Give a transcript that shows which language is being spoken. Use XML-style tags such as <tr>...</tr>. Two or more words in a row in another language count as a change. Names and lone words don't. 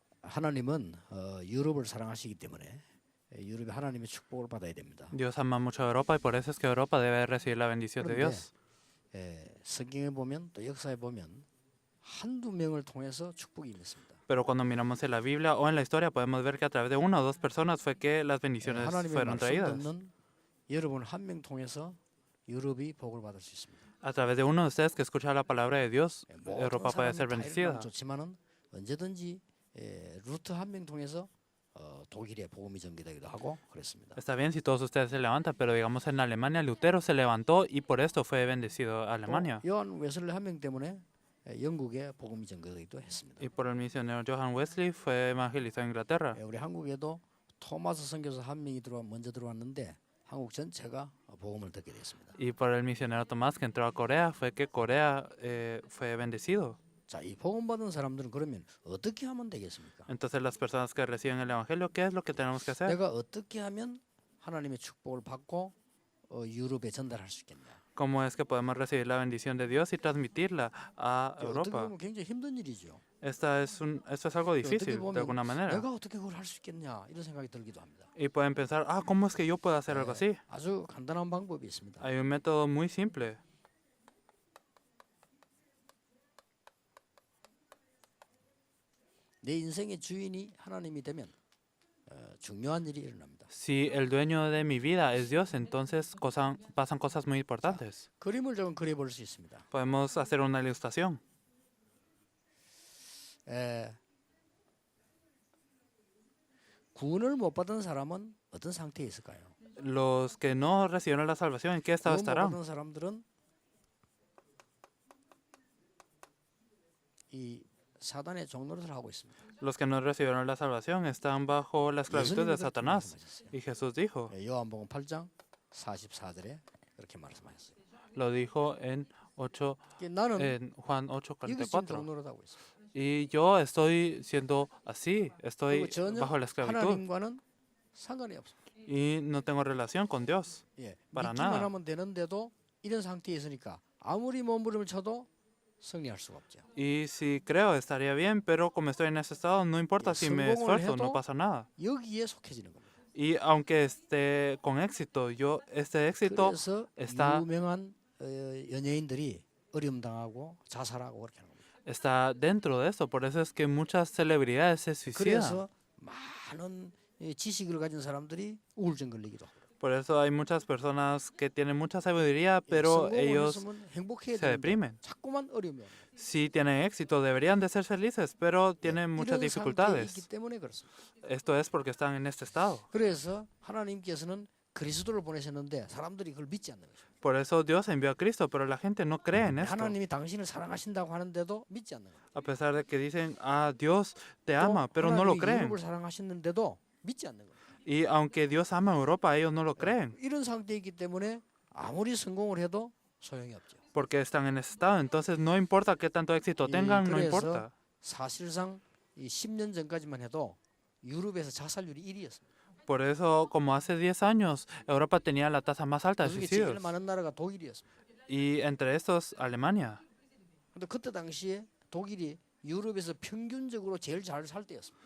<ko>하나님은 유럽을 사랑하시기 때문에 유럽이 하나님의 축복을 받아야 됩니다.</ko> <es>Dios ama mucho a Europa y por eso es que Europa debe recibir la bendición de</es> <ko>그런데</ko> <es>Dios.</es> <ko>성경에 보면 또 역사에 보면 한두 명을 통해서 축복이 임했습니다.</ko> <es>Pero cuando miramos en la Biblia o en la historia podemos ver que a través de una o dos personas fue que las bendiciones</es> <ko>하나님의</ko> <es>fueron</es> <ko>말씀</ko> <es>traídas.</es> <ko>듣는 여러분 한 명 통해서 유럽이 복을 받을 수 있습니다.</ko> <es>A través de uno de ustedes que escucha la palabra de Dios,</es> <ko>모든</ko> <es>Europa puede</es> <ko>사람이</ko> <es>ser</es> <ko>다 일어나면</ko> <es>bendecida.</es> <ko>좋지만은 언제든지 루트 한 명 통해서 독일에 복음이 전개되기도 하고 그랬습니다.</ko> <es>Está bien si todos ustedes se levantan, pero digamos en Alemania Lutero se levantó y por esto fue bendecido a Alemania.</es> <ko>또 요한 웨슬리 한 명 때문에 영국에 복음이 전개되기도 했습니다.</ko> <es>Y por el misionero Johann Wesley fue evangelizado en Inglaterra.</es> <ko>우리 한국에도 토마스 선교사 한 명이 먼저 들어왔는데 한국 전체가 복음을 듣게 됐습니다.</ko> <es>Y por el misionero Tomás que entró a Corea fue que Corea fue bendecido.</es> <ko>자, 이 복음 받은 사람들은 그러면 어떻게 하면 되겠습니까?</ko> <es>Entonces las personas que reciben el evangelio, ¿qué es lo que tenemos que hacer?</es> <ko>내가 어떻게 하면 하나님의 축복을 받고 유럽에 전달할 수 있겠냐?</ko> <es>¿Cómo es que podemos recibir la bendición de Dios y transmitirla a</es> <ko>어떻게</ko> <es>Europa?</es> <ko>보면 굉장히 힘든 일이죠.</ko> <es>Esto es algo</es> <ko>어떻게</ko> <es>difícil de</es> <ko>보면</ko> <es>alguna manera.</es> <ko>내가 어떻게 그걸 할 수 있겠냐 이런 생각이 들기도 합니다.</ko> <es>Y pueden pensar, ¿cómo es que yo puedo hacer algo así?</es> <ko>아주 간단한 방법이 있습니다.</ko> <es>Hay un método muy simple.</es> <ko>내 인생의 주인이 하나님이 되면 중요한 일이 일어납니다.</ko> <es>Si el dueño de mi vida es Dios, entonces pasan cosas muy importantes.</es> <ko>그림을 조금 그려볼 수 있습니다.</ko> <es>Podemos hacer una ilustración.</es> <ko>구원을 못 받은 사람은 어떤 상태에 있을까요?</ko> <es>Los que no recibieron la salvación, ¿en qué estado</es> <ko>구원 못</ko> <es>estarán?</es> <ko>받은 사람들은 이 사단의 종노릇을 하고 있습니다.</ko> <es>Los que no recibieron la salvación están bajo la esclavitud de</es> <ko>예수님이 그렇게</ko> <es>Satanás.</es> <ko>말씀하셨어요.</ko> <es>Y Jesús dijo,</es> <ko>요한복음 8장 44절에 그렇게 말씀하셨어요.</ko> <es>lo dijo en</es> <ko>나는</ko> <es>Juan</es> <ko>이것이 지금</ko> <es>8:44.</es> <ko>종노릇하고 있어요.</ko> <es>Y yo estoy siendo así, estoy</es> <ko>그리고 전혀</ko> <es>bajo la esclavitud</es> <ko>하나님과는 상관이 없습니다.</ko> <es>y no tengo relación con Dios. para</es> <ko>믿기만</ko> <es>nada.</es> <ko>하면 되는데도 이런 상태에 있으니까 아무리 몸부림을 쳐도 승리할 수가 없죠.</ko> <es>Y si creo estaría bien, pero como estoy en ese estado, no importa si me esfuerzo, no pasa nada.</es> <ko>여기에 속해지는 겁니다.</ko> <es>Y aunque esté con éxito, este éxito</es> <ko>그래서</ko> <es>está,</es> <ko>유명한 연예인들이 어려움 당하고 자살하고 그렇게 하는 겁니다.</ko> <es>está dentro de eso. Por eso es que muchas celebridades se suicidan.</es> <ko>그래서 많은 지식을 가진 사람들이 우울증 걸리기도 하고.</ko> <es>Por eso hay muchas personas que tienen mucha sabiduría, pero</es> <ko>성공을</ko> <es>ellos</es> <ko>했으면 행복해야</ko> <es>se</es> <ko>되는데</ko> <es>deprimen.</es> <ko>자꾸만 어려움이 옵니다.</ko> <es>Sí tienen éxito, deberían de ser felices, pero tienen muchas</es> <ko>이런 상태에</ko> <es>dificultades.</es> <ko>있기 때문에 그렇습니다.</ko> <es>Esto es porque están en este estado.</es> <ko>그래서 하나님께서는 그리스도를 보내셨는데 사람들이 그걸 믿지 않는 거죠.</ko> <es>Por eso Dios envió a Cristo, pero la gente no cree en esto.</es> <ko>하나님이 당신을 사랑하신다고 하는데도 믿지 않는 거예요.</ko> <es>A pesar de que dicen, Dios te</es> <ko>또</ko> <es>ama, pero no lo</es> <ko>하나님이</ko> <es>creen.</es> <ko>유럽을 사랑하시는데도 믿지 않는 거예요.</ko> <es>Y aunque Dios ama a Europa, ellos no lo creen,</es> <ko>이런 상태에 있기 때문에 아무리 성공을 해도 소용이 없죠.</ko> <es>porque están en ese estado. Entonces no importa qué tanto éxito tengan, no</es> <ko>그래서</ko> <es>importa.</es> <ko>사실상 이 10년 전까지만 해도 유럽에서 자살률이 1위였습니다.</ko> <es>Por eso, como hace 10 años, Europa tenía la tasa más alta de</es> <ko>그중에 제일</ko> <es>suicidios.</es> <ko>많은 나라가 독일이었습니다.</ko> <es>Y entre estos, Alemania.</es> <ko>근데 그때 당시에 독일이 유럽에서 평균적으로 제일 잘 살 때였습니다.</ko>